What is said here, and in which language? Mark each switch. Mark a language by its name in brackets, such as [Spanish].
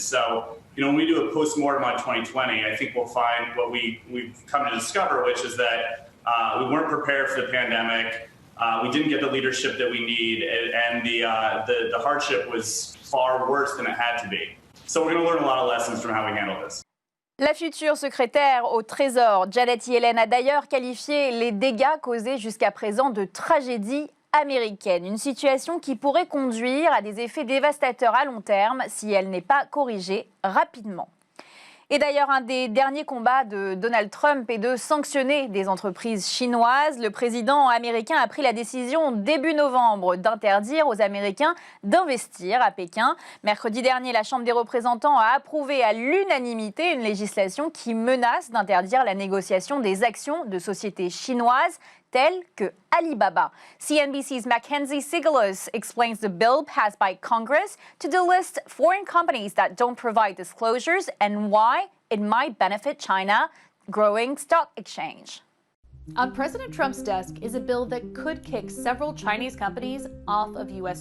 [English] So, when we do a postmortem on 2020, I think we'll find what we've come to discover, which is that we weren't prepared for the pandemic. We didn't get the leadership that we need, and the hardship was far worse than it had to be. So we're going to learn a lot of lessons from how we handle this. [French] La future secrétaire au Trésor, Janet Yellen, a d'ailleurs qualifié les dégâts causés jusqu'à présent de tragédie américaine. Une situation qui pourrait conduire à des effets dévastateurs à long terme si elle n'est pas corrigée rapidement. Et d'ailleurs, un des derniers combats de Donald Trump est de sanctionner des entreprises chinoises. Le président américain a pris la décision début novembre d'interdire aux Américains d'investir à Pékin. Mercredi dernier, la Chambre des représentants a approuvé à l'unanimité une législation qui menace d'interdire la négociation des actions de sociétés chinoises telles que Alibaba. [English] CNBC's Mackenzie Sigalos explains the bill passed by Congress to delist foreign companies that don't provide disclosures and why it might benefit China's growing stock exchange. On President Trump's desk is a bill that could kick several Chinese companies off of U.S.